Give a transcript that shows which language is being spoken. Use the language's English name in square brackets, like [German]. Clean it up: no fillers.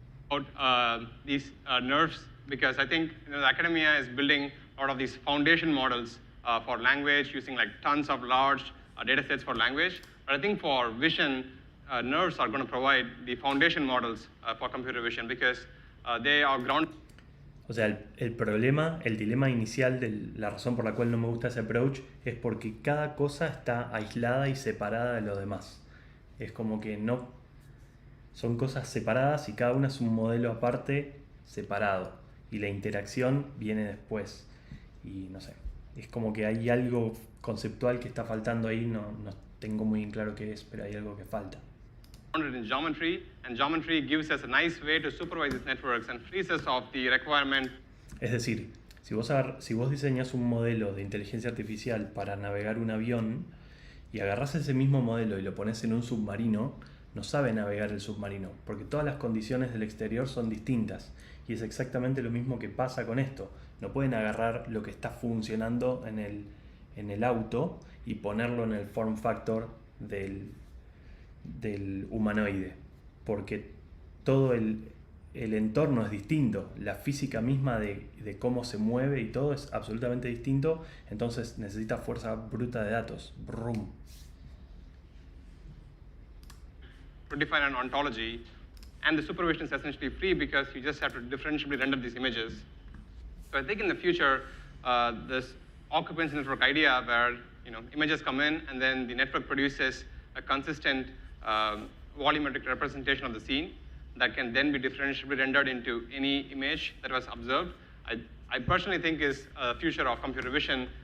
[English] About these NeRFs, because I think the academia is building a lot of these foundation models for language, using like tons of large data sets for language. But I think for vision, NeRFs are going to provide the foundation models for computer vision, because they are ground. [Spanish] O sea, el problema, el dilema inicial de la razón por la cual no me gusta ese approach es porque cada cosa está aislada y separada de lo demás. Es como que no son cosas separadas y cada una es un modelo aparte separado. Y la interacción viene después. Y no sé, es como que hay algo conceptual que está faltando ahí, no tengo muy bien claro qué es, pero hay algo que falta. [English] In geometry, and geometry gives us a nice way to supervise these networks and frees us of the requirement. [Spanish] Es decir, si vos diseñas un modelo de inteligencia artificial para navegar un avión y agarrás ese mismo modelo y lo pones en un submarino, no sabe navegar el submarino, porque todas las condiciones del exterior son distintas. Y es exactamente lo mismo que pasa con esto. No pueden agarrar lo que está funcionando en el auto y ponerlo en el form factor del humanoide, porque todo el entorno es distinto, la física misma de cómo se mueve y todo es absolutamente distinto, entonces necesita fuerza bruta de datos. Brum. [English] To define an ontology, and the supervision is essentially free because you just have to differentially render these images. So I think in the future, this occupancy network idea where images come in and then the network produces a consistent volumetric representation of the scene that can then be differentially rendered into any image that was observed, I personally think is a future of computer vision.